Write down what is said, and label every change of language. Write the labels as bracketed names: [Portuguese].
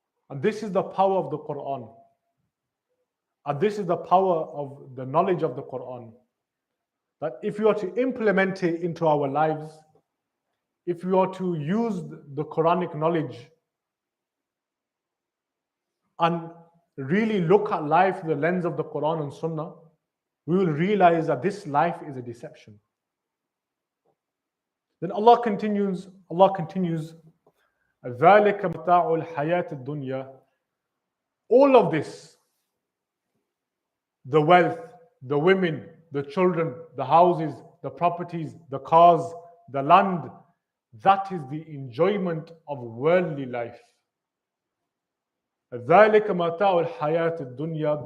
[English] And this is the power of the Quran. And this is the power of the knowledge of the Quran. That if you are to implement it into our lives, if we are to use the Quranic knowledge and really look at life through the lens of the Quran and Sunnah, we will realize that this life is a deception. Then Allah continues, [Arabic] ذَلِكَ مَتَاعُ الْحَيَاةِ الدُّنْيَا. [English] All of this, the wealth, the women, the children, the houses, the properties, the cars, the land, that is the enjoyment of worldly life. [Arabic] ذَلِكَ مَتَاعُ الْحَيَاةِ الدُّنْيَا.